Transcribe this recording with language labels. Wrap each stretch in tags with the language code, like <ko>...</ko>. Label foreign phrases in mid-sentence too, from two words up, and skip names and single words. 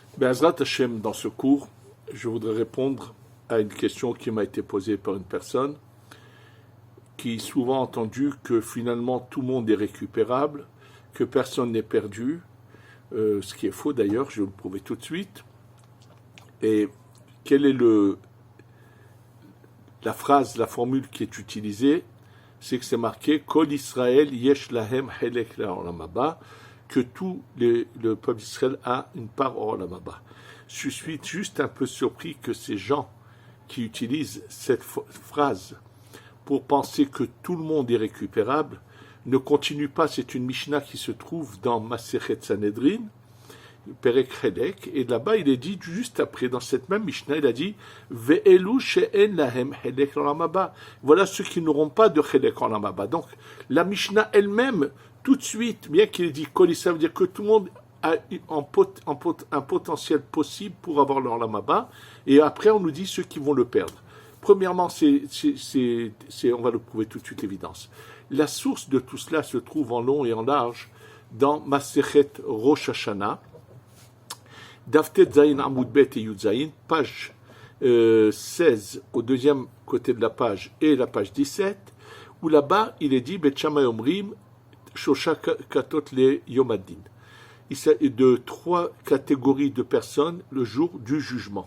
<he>בעזרת השם,</he> <fr>dans ce cours, je voudrais répondre à une question qui m'a été posée par une personne qui souvent a entendu que finalement tout le monde est récupérable, que personne n'est perdu, ce qui est faux d'ailleurs, je vais vous le prouver tout de suite. Et quelle est la phrase, la formule qui est utilisée? C'est que c'est marqué</fr> <he>כל ישראל יש להם חלק לעולם הבא,</he> <fr>que le peuple d'Israël a une part au</fr> <he>עולם הבא.</he> <fr>Je suis juste un peu surpris que ces gens qui utilisent cette phrase pour penser que tout le monde est récupérable ne continuent pas. C'est une Mishnah qui se trouve dans Masechet Sanhedrin, Perek Helek, et là-bas il est dit juste après, dans cette même Mishnah, il a dit</fr> <he>ואלו שאין להם חלק עולם הבא.</he> <fr>Voilà ceux qui n'auront pas de</fr> <he>חלק עולם הבא.</he> <fr>Donc la Mishnah elle-même, tout de suite, bien qu'il ait dit Kol, ça veut dire que tout le monde a un potentiel possible pour avoir le</fr> <he>עולם הבא,</he> <fr>et après on nous dit ceux qui vont le perdre. Premièrement, on va le prouver tout de suite, l'évidence. La source de tout cela se trouve en long et en large dans Masechet Rosh Hashanah,</fr> <he>דף ט"ז עמוד ב</he> <fr>et</fr> <he>י"ז,</he> <fr>page 16 au deuxième côté de la page et la page 17, où là-bas il est dit</fr> <he>בית שמאי אומרים שלוש כתות ליום הדין.</he> <fr>Il s'agit de 3 catégories de personnes le jour du jugement.</fr>